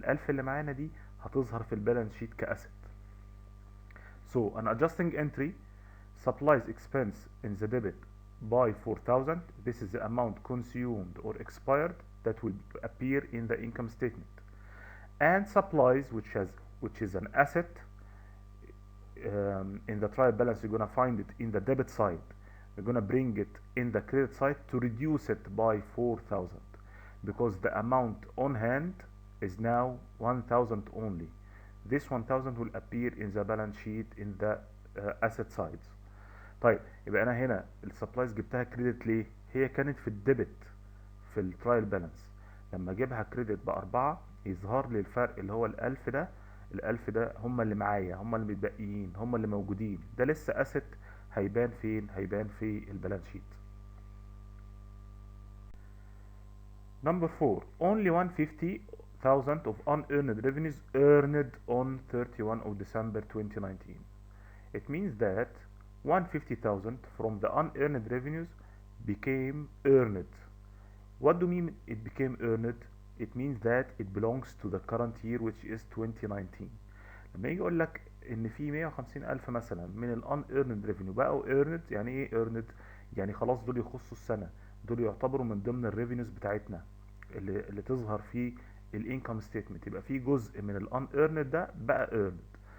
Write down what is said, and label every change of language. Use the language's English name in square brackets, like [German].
[Arabic] ال1000 اللي معانا دي هتظهر في البالانس شيت كأسيت. [English] So an adjusting entry, supplies expense in the debit by 4000. This is the amount consumed or expired that will appear in the income statement. And supplies, which is an asset, in the trial balance you're gonna find it in the debit side. We're gonna bring it in the credit side to reduce it by 4000 because the amount on hand is now 1000 only. This 1000 will appear in the balance sheet in the asset sides. [Arabic] طيب يبقى انا هنا السبلايز جبتها كريدت ليه؟ هي كانت في الديبت في الترايل بالانس، لما اجيبها كريدت ب4 يظهر لي الفرق اللي هو ال1000 ده. ال1000 ده هم اللي معايا، هم اللي متبقيين، هم اللي موجودين، ده لسه اسيت هيبان فين؟ هيبان في البالانس شيت. [English] Number 4, only 150,000 of unearned revenues earned on 31 of December 2019. It means that 150,000 from the unearned revenues became earned. What do you mean it became earned? It means that it belongs to the current year which is 2019. [Arabic] لما يجي يقول لك ان في 150,000 مثلا من ال unearned revenue بقوا earned، يعني ايه earned؟ يعني خلاص دول يخصوا السنة، دول يعتبروا من ضمن الريفينيوز بتاعتنا اللي تظهر في الانكم ستيتمنت، يبقى في جزء من ال unearned ده بقى earned.